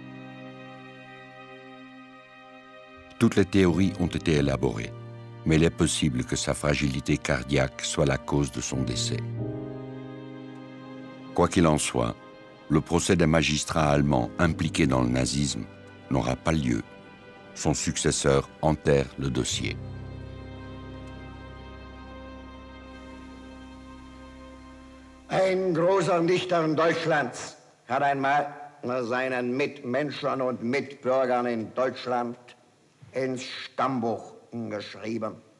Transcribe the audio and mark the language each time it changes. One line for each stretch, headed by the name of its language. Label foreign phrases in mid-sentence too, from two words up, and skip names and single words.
French: Toutes les théories ont été élaborées, mais il est possible que sa fragilité cardiaque soit la cause de son décès. Quoi qu'il en soit, le procès des magistrats allemands impliqués dans le nazisme n'aura pas lieu. Son successeur enterre le dossier.
German: Ein großer Dichter Deutschlands hat einmal seinen Mitmenschen und Mitbürgern in Deutschland ins Stammbuch geschrieben.